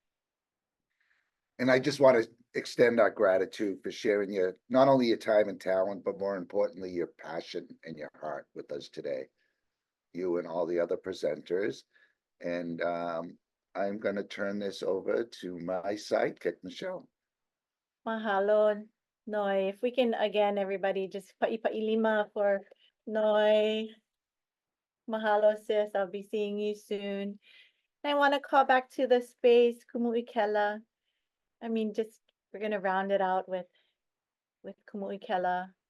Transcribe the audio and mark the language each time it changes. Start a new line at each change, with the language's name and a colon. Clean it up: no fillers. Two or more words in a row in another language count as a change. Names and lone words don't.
English: And I just want to extend our gratitude for sharing not only your time and talent, but more importantly, your passion and your heart with us today. You and all the other presenters. And I'm going to turn this over to my sidekick, Michele. Mahalo, Noi. If we can, again, everybody, just pa'i-pa'i-lima for Noi. Mahalo, sis. I'll be seeing you soon. I want to call back to the space, Kumu Ekela. I mean, just, we're going to round it out with Kumu Ekela.